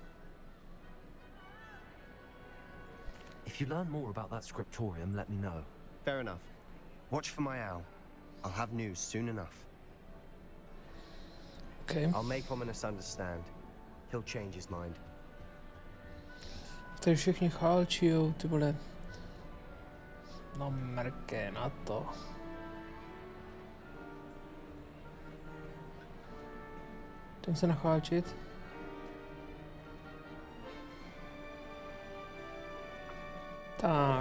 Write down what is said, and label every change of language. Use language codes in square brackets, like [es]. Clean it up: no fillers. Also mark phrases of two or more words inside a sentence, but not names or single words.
[en] If you learn more about that scriptorium, let me know. Fair enough. Watch for my owl. I'll have news soon enough. Okay. I'll make Ominous understand. He'll change his mind. [cs] Tady všichni chálčijou, ty vole. No mrké na to. Jdem se nachálčit. Tak.